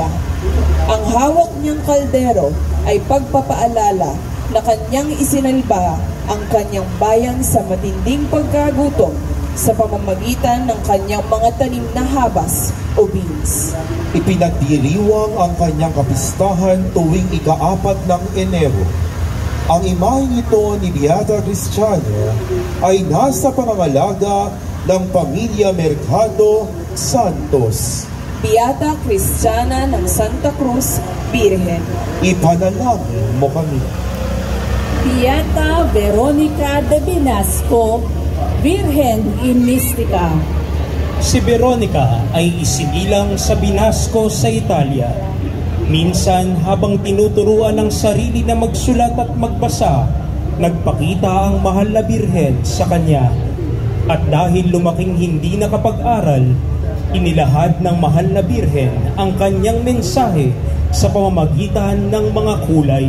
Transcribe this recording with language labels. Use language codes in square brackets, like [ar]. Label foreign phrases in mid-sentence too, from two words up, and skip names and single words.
[tl] Ang hawak niyang kaldero ay pagpapaalala na kanyang isinalba ang kanyang bayan sa matinding pagkagutom sa pamamagitan ng kanyang mga tanim na habas o beans. Ipinagdiriwang ang kanyang kapistahan tuwing ika-4 ng Enero. Ang imaheng ito ni Beata Cristiana ay nasa pangangalaga ng pamilya Mercado Santos. Beata Cristiana ng Santa Cruz, Virgen. Ipanalangin mo kami. Beata Veronica de Binasco, [es] Virgen in Mystica. [tl] Si Veronica ay isinilang sa Binasco sa Italia. Minsan habang tinuturuan ng sarili na magsulat at magbasa, nagpakita ang mahal na Birhen sa kanya. At dahil lumaking hindi nakapag-aral, inilahad ng mahal na Birhen ang kanyang mensahe sa pamamagitan ng mga kulay.